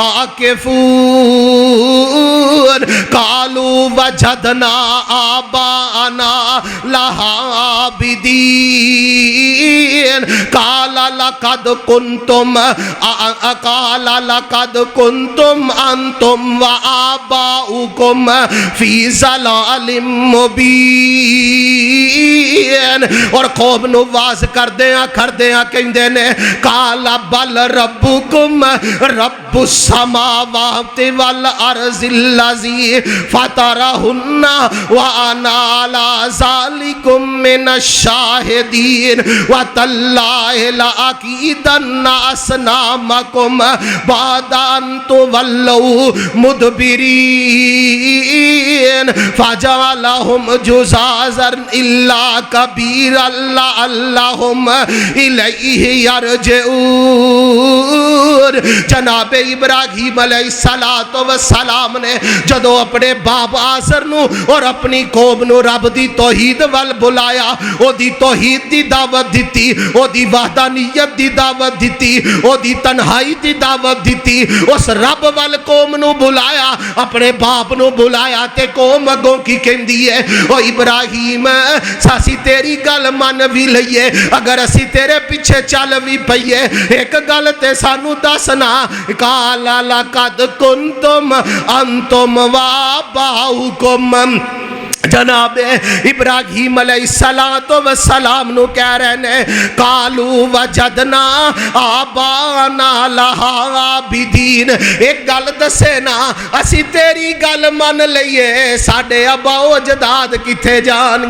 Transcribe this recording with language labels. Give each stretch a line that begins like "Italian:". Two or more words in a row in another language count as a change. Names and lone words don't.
Arabic: عاكفون قالوا وجدنا آباءنا لها عابدين قال لقد كنتم أنتم وآباؤكم في ضلال मुबीन।
Punjabi: اور قوم نوں واعظ کردیاں کہندے نے قال
Arabic: بل ربكم رب السماوات والأرض الذي فطرهن وأنا على ذلكم من الشاهدين وتالله لأكيدن أصنامكم بعد أن تولوا مدبرين فجعلهم جذاذا إلا كبيرا لعلهم إليه يرجعون.
Punjabi: جناب ابراہیم
Arabic: علیہ الصلاۃ والسلام
Punjabi: نے جدوں اپنے باپ آزر نوں اور اپنی قوم نوں رب دی توحید وَل بلایا, اودی توحید دی دعوت دتی، اودی وحدانیت دی دعوت دتی، اودی تنہائی دی دعوت دتی، اس رب وَل قوم نوں بلایا، اپنے باپ نوں بلایا تے قوم اگوں کی کہندی ہے او ابراہیم اسی تیری گل من بھی لئیے، اگر اسی تیرے پیچھے چل بھی پئیے، ایک گل تے سانوں دسنا
Arabic: قال لقد كنتم أنتم وآباؤكم.
Punjabi: جناب ابراہیم
Arabic: علیہ الصلاۃ والسلام
Punjabi: نوں کہہ رہے نے
Arabic: قالوا وجدنا آباءنا لها عابدين.
Punjabi: ایک گل دسے نا اسی تیری گل من لئیے، ساڈے ابا اجداد کتھے جان گے.